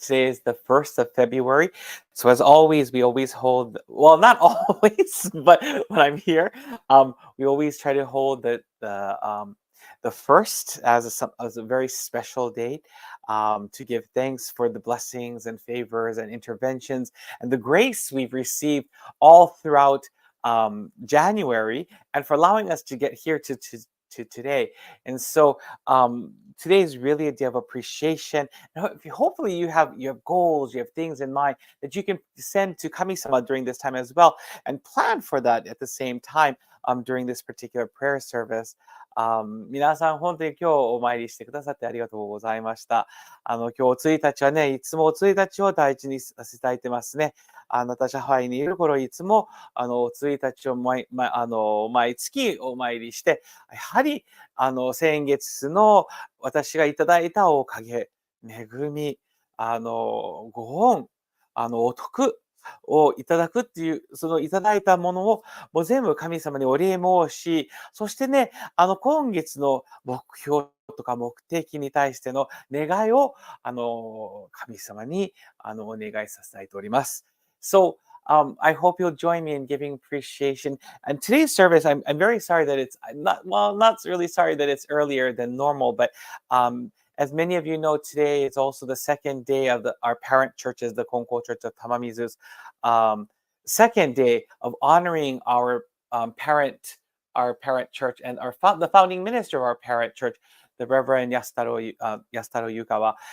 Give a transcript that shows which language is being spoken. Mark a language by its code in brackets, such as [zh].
[en] Today is the 1st of February. So as always, we always hold, well, not always, but when I'm here, we always try to hold the first as a very special date to give thanks for the blessings and favors and interventions and the grace we've received all throughout January, and for allowing us to get here to today. And so today is really a day of appreciation. Hopefully you have goals, you have things in mind that you can send to Kami-sama during this time as well, and plan for that at the same time during this particular prayer service. [ja] 皆さん本当に今日お参りしてくださってありがとうございました。今日お1日はね、いつもお1日を大事にさせていただいてますね。私はハワイにいる頃、いつもお1日を毎月お参りして、やはり先月の私がいただいたおかげ、恵み、ご恩、お徳をいただくっていう、そのいただいたものをもう全部神様にお礼申し、そしてね、今月の目標とか目的に対しての願いを、神様にお願いさせていただいております。 [en] So, I hope you'll join me in giving appreciation. And today's service, I'm very sorry that it's not really sorry that it's earlier than normal, but as many of you know, today is also the second day of our parent churches, the Konko Church of Tamamizu's um, second day of honoring our parent church, and the founding minister of our parent church, the Reverend Yasutaro Yukawa.